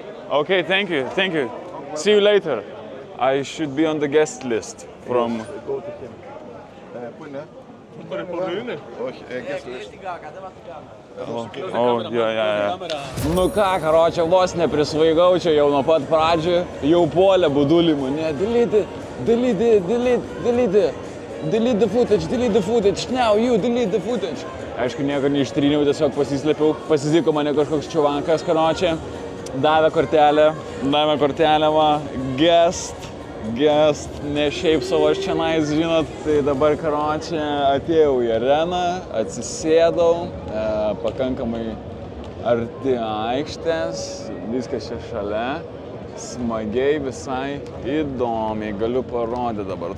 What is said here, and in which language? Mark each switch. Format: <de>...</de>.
<en>Okay, thank you, thank you. See you later. I should be on the guest list from...</en> <el>Πού είναι? Όχι,</el> <en>guest list.</en> <lt>O, jo. Nu ką, karočią, vos neprisvaigau čia jau nuo pat pradžių, jau puolė budulimų.</lt> <en>Ne, delete the footage, now you delete the footage.</en> <lt>Aišku, nieko neištryniau, tiesiog pasislėpiau, pasiziko mane kažkoks čiuvankas, karočią, davė kortelę, va, guest, ne šiaip savo aš čianais, žinot, tai dabar karočią atėjau į areną, atsisėdau, pakankamai arti aikštės, viskas čia šalia, smagiai, visai įdomiai, galiu parodyti dabar.</lt>